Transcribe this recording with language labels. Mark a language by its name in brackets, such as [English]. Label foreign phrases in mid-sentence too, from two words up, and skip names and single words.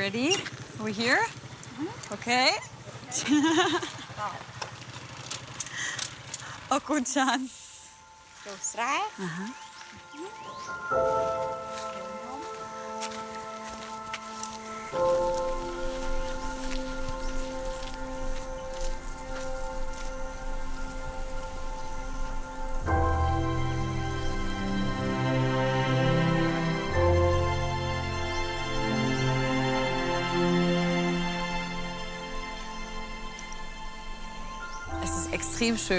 [English] ready? Are we here? [Khmer] Okay. អរគុណចាន ចូលស្រែ [German] Es ist extrem schön.